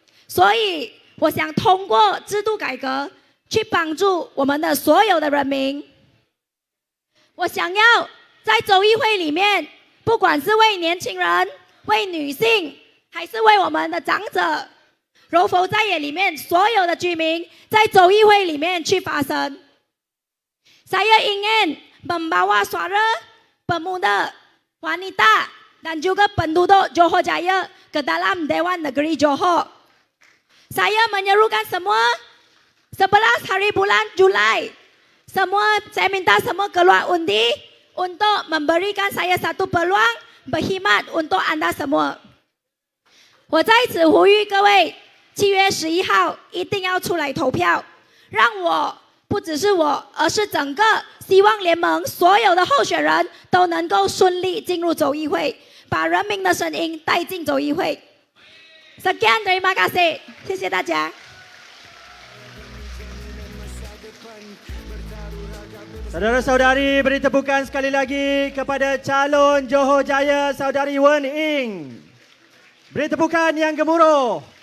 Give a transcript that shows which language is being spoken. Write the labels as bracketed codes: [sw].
[zh] 所以，我想通过制度改革去帮助我们的所有的人民。我想要在州议会里面，不管是为年轻人、为女性。还是为我们的长者，柔佛在野里面所有的居民，在州议会里面去发声。 [ms] Saya ingin membawa suara pemuda, wanita dan juga penduduk Johor Jaya ke dalam Dewan Negeri Johor. Saya menyerukan semua 11 hari bulan Julai, saya minta semua keluar undi untuk memberikan saya satu peluang berkhidmat untuk anda semua. [zh] 我在此呼吁各位，7月11号一定要出来投票，让我不只是我，而是整个希望联盟所有的候选人都能够顺利进入州议会，把人民的声音带进州议会。 [ms] Sekian terima kasih， [zh] 谢谢大家。 [ms] Saudara-saudari, beri tepukan sekali lagi kepada calon Johor Jaya Saudari Wen Ing. Beri tepukan yang gemuruh.